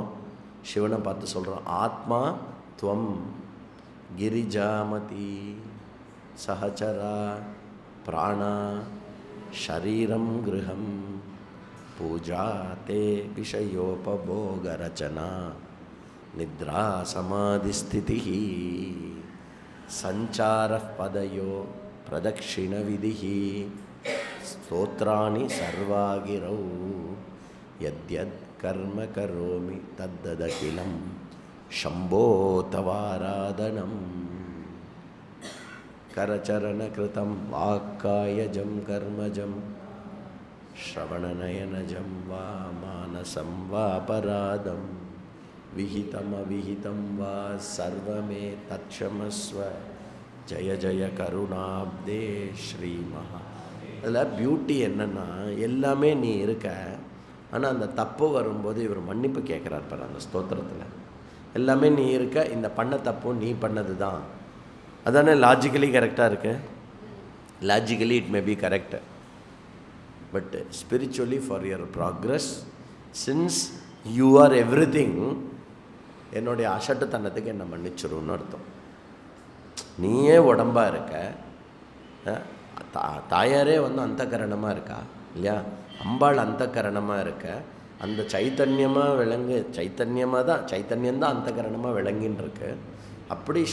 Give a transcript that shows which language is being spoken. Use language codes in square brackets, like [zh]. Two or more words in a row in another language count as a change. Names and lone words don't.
[ta] சிவனை பார்த்து சொல்கிறோம். [sa] आत्मा त्वं गिरिजामतिः सहचराः प्राणाः शरीरं गृहं पूजा ते विषयोपभोगरचना निद्रा समाधिस्थितिः सञ्चारः पदयोः प्रदक्षिणविधिः स्तोत्राणि सर्वा गिरो यद्यत् कर्म करोमि तत्तदखिलं शम्भो तवाराधनं करचरणकृतं वाक्कायजं कर्मजं श्रवणनयनजं वा मानसं वापराधं विहितमविहितं वा सर्वमे तत्क्षमस्व जय जय करुणाब्दे श्रीमहा. [ta] அதில் பியூட்டி என்னென்னா எல்லாமே நீ இருக்க, ஆனால் அந்த தப்பு வரும்போது இவர் மன்னிப்பு கேட்குறார் பாரு அந்த ஸ்தோத்திரத்தில். எல்லாமே நீ இருக்க, இந்த பண்ண தப்பும் நீ பண்ணது தான். அதானே லாஜிக்கலி கரெக்டாக இருக்கு. [en] logically it may be correct, but spiritually for your progress since you are everything, [ta] என்னுடைய அசட்டுத்தனத்துக்கு என்னை மன்னிச்சிருன்னு அர்த்தம். நீயே உடம்பாக இருக்க, தாயாரே அந்தகரணமாக இருக்கா இல்லையா? அம்பாள் அந்தகரணமாக இருக்க, அந்த சைத்தன்யமாக சைத்தன்யமாக தான், சைத்தன்யந்தான் அந்தகரணமாக விளங்கின்னு இருக்கு.